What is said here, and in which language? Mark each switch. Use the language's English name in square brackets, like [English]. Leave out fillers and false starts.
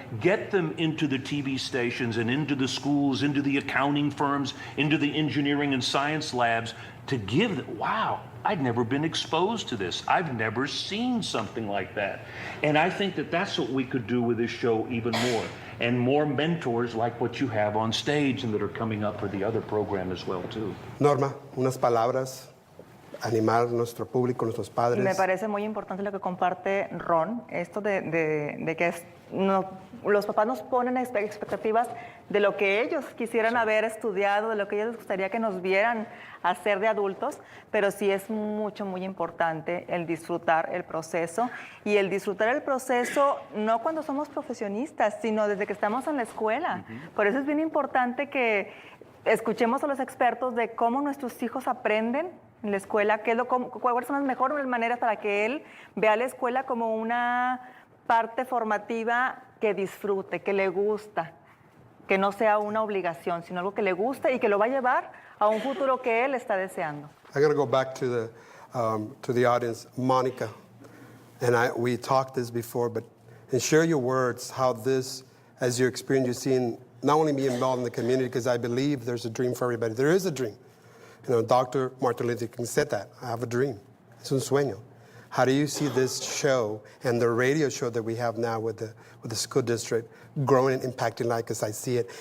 [English] Get them into the TV stations and into the schools, into the accounting firms, into the engineering and science labs to give them, wow, I'd never been exposed to this. I've never seen something like that. And I think that that's what we could do with this show even more. And more mentors like what you have on stage and that are coming up for the other program as well, too. [Spanish] Norma, unas palabras, animar a nuestro público, nuestros padres. Me parece muy importante lo que comparte Ron, esto de que los papás nos ponen expectativas de lo que ellos quisieran haber estudiado, de lo que ellos les gustaría que nos vieran hacer de adultos, pero sí es muy importante el disfrutar el proceso y el disfrutar el proceso no cuando somos profesionistas, sino desde que estamos en la escuela. Por eso es bien importante que escuchemos a los expertos de cómo nuestros hijos aprenden en la escuela, cuáles son las mejores maneras para que él vea la escuela como una parte formativa que disfrute, que le gusta, que no sea una obligación, sino algo que le guste y que lo va a llevar a un futuro que él está deseando. [English] I'm going to go back to the audience, Monica, and we talked this before, and share your words how this as your experience, you've seen not only be involved in the community, because I believe there's a dream for everybody. There is a dream. You know, Dr. Martin Luther King said that. I have a dream. [Spanish] Es un sueño. [English] How do you see this show and the radio show that we have now with the school district growing and impacting life as I see it?